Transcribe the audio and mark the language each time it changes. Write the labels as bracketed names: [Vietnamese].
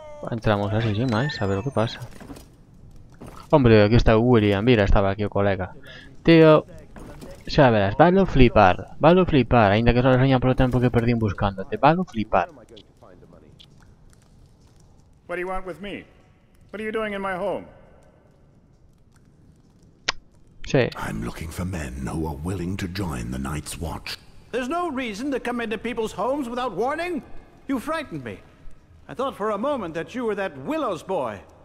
[Galician] Entramos así sin máis, a ver o que pasa. Hombre, aquí está o William, mira, estaba aquí o colega. Tío, xa verás, valo flipar, aínda que só reseña polo tempo que perdín buscándote, valo flipar. [English] What do you want with me? What are you doing in my home? [Galician] Sí. [English] I'm looking for men who are willing to join the Night's Watch. There's no reason to come into people's homes without warning. You frightened me. I thought for a moment that you were that Willow's boy.